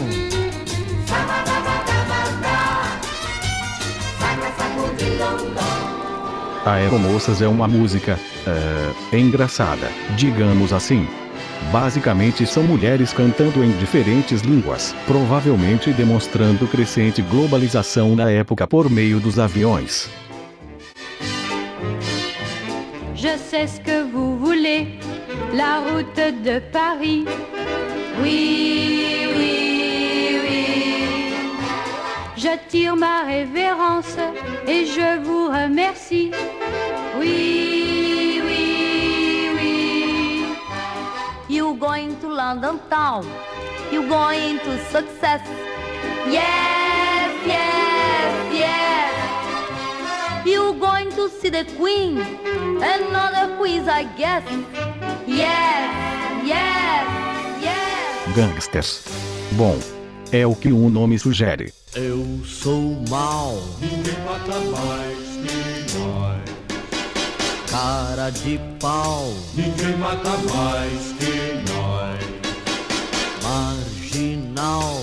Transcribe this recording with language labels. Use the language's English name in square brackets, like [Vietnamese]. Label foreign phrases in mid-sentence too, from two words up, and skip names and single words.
[Portuguese] Sabadabadabadá, saca sacundindom-dom. Aeromoças é uma música, engraçada, digamos assim. Basicamente são mulheres cantando em diferentes línguas, provavelmente demonstrando crescente globalização na época por meio dos aviões. [French] Je sais ce que vous voulez, la route de Paris. Oui, oui, oui. Je tire ma révérence et je vous remercie. Oui, oui, oui. [English] You going to London town? You going to success? Yes, yes, yes. You going to see the queen? Another quiz, I guess. Yes, yes, yes. [Portuguese] Gangsters. Bom, é o que o nome sugere. Eu sou mal, Ninguém mata mais que nós. cara de pau, Ninguém mata mais que nós. marginal,